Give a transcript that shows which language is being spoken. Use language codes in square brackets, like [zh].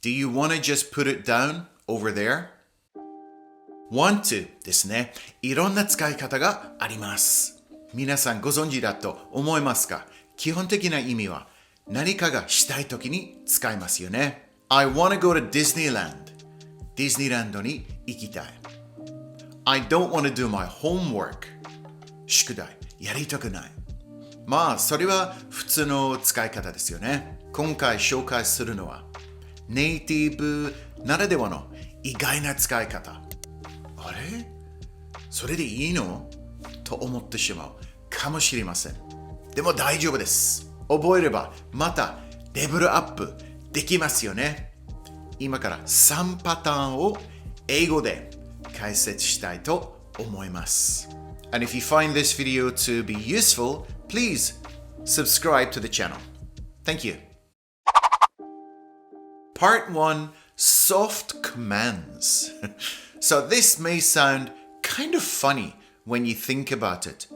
[en] Do you want to just put it down over there? [ja] want to ですね。いろんな使い方があります。皆さんご存知だと思いますか？基本的な意味は何かがしたいときに使いますよね。 [en] I want to go to Disneyland. [ja] ディズニーランドに行きたい。 [en] I don't want to do my homework. [ja] 宿題やりたくない。まあ、それは普通の使い方ですよね。今回紹介するのはネイティブならではの意外な使い方。あれ？それでいいの？と思ってしまうかもしれません。でも大丈夫です。覚えればまたレベルアップできますよね。今から3パターンを英語で解説したいと思います。 [en] And if you find this video to be useful, please subscribe to the channel. Thank you. Part 1, Soft Commands. So this may sound kind of funny when you think about it.